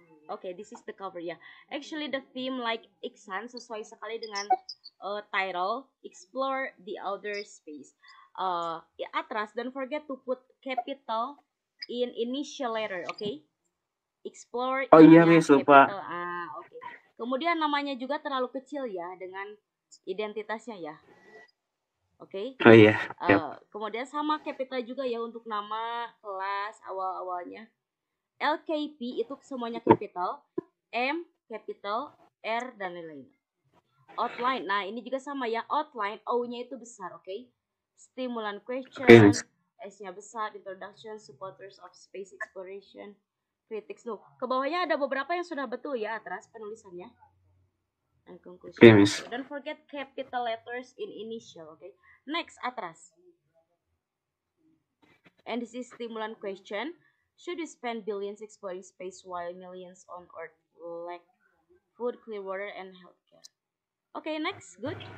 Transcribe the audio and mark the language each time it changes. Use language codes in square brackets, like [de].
[en] Okay, this is the cover ya. Actually the theme like Iksan [id] sesuai sekali dengan [en] title Explore the Outer Space. Atras, don't forget to put capital in initial letter, okay? Explore [id] Oh iya, I-nya Miss, lupa. [en] capital A, oke. [id] Kemudian namanya juga terlalu kecil ya dengan identitasnya ya. Oke. Oh iya. Yep. Kemudian sama capital juga ya untuk nama, kelas, awal-awalnya. LKP itu semuanya capital, M capital, R dan lain-lain. Outline, nah ini juga sama ya, outline O-nya itu besar, oke? Stimulant question, S-nya besar, introduction, supporters of space exploration, critics. Loh, ke bawahnya ada beberapa yang sudah betul ya Atras penulisannya. [en] And conclusion. Okay, Miss. Don't forget capital letters in initial, okay? Next, Atras. And this is stimulant question. Should we spend billions exploring space while millions on Earth lack food, clean water, and healthcare? Okay, next, good.